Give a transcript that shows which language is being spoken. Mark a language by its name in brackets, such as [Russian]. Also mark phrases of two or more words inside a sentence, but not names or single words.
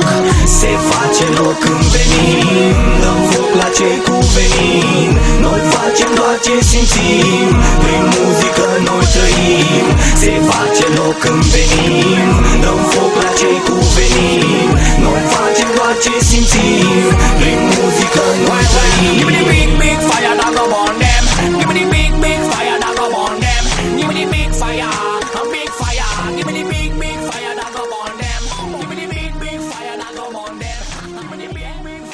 [Romanian] Se face loc când venim, dăm foc la cei cu venin. Noi facem doar ce simțim, prin muzică noi trăim. Se face loc când venim, dăm foc la cei cu venin. Noi facem doar ce simțim, prin muzică noi trăim. [Nigerian Pidgin] Give me the big fire that go burn them. Give me the big fire that go burn them. Give me the big fire, a big fire. Give me the big fire that go burn them. Give me the big fire that go burn them. Give me the big